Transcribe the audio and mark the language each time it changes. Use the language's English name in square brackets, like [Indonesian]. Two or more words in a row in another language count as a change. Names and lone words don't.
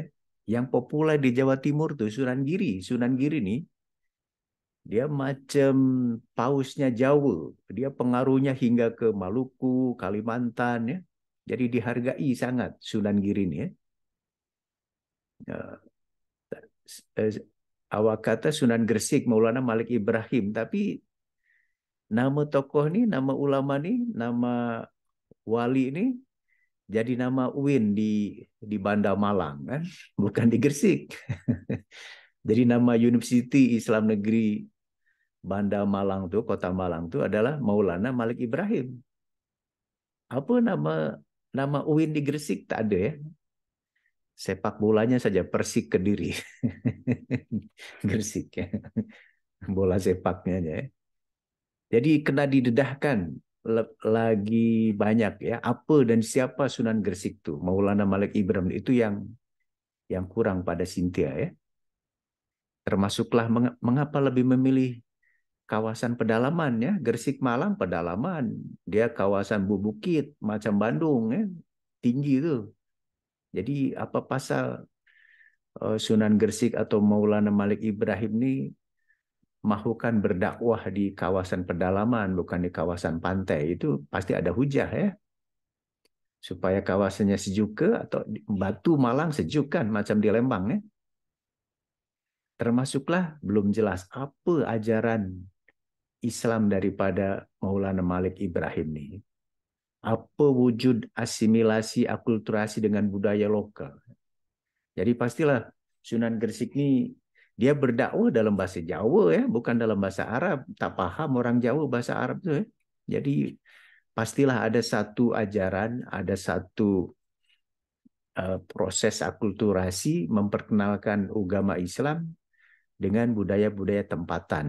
[Malay] Yang populer di Jawa Timur tuh Sunan Giri. Sunan Giri nih, dia macam pausnya Jawa. Dia pengaruhnya hingga ke Maluku, Kalimantan ya. Jadi dihargai sangat Sunan Giri nih ya. Awak kata Sunan Gresik, Maulana Malik Ibrahim, tapi nama tokoh ni, nama ulama ni, nama wali ni jadi nama UIN di Bandar Malang kan, bukan di Gresik. Jadi nama Universiti Islam Negeri Bandar Malang tu, Kota Malang tu adalah Maulana Malik Ibrahim. Apa nama UIN di Gresik? Tak ada ya. Sepak bolanya saja Persik Kediri. Gresik ya. Bola sepaknya aja ya. Jadi kena didedahkan lagi banyak ya, apa dan siapa Sunan Gresik tu, Maulana Malik Ibrahim, itu yang kurang pada Cynthia ya. Termasuklah mengapa lebih memilih kawasan pedalaman ya, Gresik Malang pedalaman, dia kawasan bukit macam Bandung ya, tinggi tu. Jadi apa pasal Sunan Gresik atau Maulana Malik Ibrahim ni mahukan berdakwah di kawasan pedalaman, bukan di kawasan pantai? Itu pasti ada hujah ya. Supaya kawasannya sejuk ke, atau Batu Malang sejuk kan, macam di Lembang ya. Termasuklah belum jelas apa ajaran Islam daripada Maulana Malik Ibrahim ni. Apa wujud asimilasi, akulturasi dengan budaya lokal. Jadi pastilah Sunan Gresik ni dia berdakwah dalam bahasa Jawa ya, bukan dalam bahasa Arab. Tak paham orang Jawa bahasa Arab tu ya. Jadi pastilah ada satu ajaran, ada satu proses akulturasi memperkenalkan agama Islam dengan budaya-budaya tempatan.